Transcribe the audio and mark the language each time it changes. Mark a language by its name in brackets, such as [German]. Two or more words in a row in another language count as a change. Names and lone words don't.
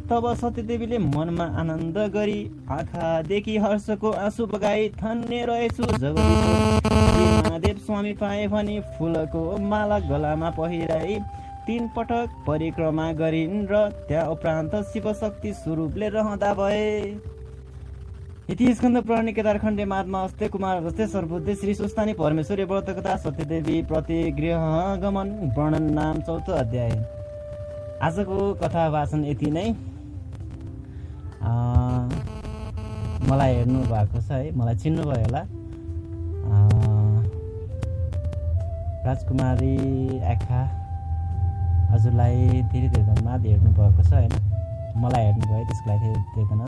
[Nepali] तब सत्यदेवीले मनमा आनन्द गरी आँखादेखि हर्षको आँसु बगाई धन्य रहेछु जगदीश्वर श्री महादेव स्वामी पाए भने फुलको माला गलामा पहिराई 3 पटक परिक्रमा गरिन् र त्यहाँ उपरान्त शिवशक्ति स्वरूपले रहँदा भए। [Sanskrit] इति स्कन्द पुराण केदारखण्डे महात्मा अस्ते कुमार अगस्त्य सर्वबुद्धि श्री सुस्तानी परमेश्वरी व्रत कथा सत्यदेवी प्रतिगृह गमन वर्णन नाम 4औं अध्याय। [Nepali] आजको कथा वाचन यति नै। मलाई हेर्नु भएको छ है, मलाई चिन्नुभयो होला। राजकुमारी आँखा हजुरलाई धेरै धेरै धन्यवाद हेर्नु भएको छ होइन, मलाई हेर्नुभयो त्यसको लागि धेरै धन्यवाद।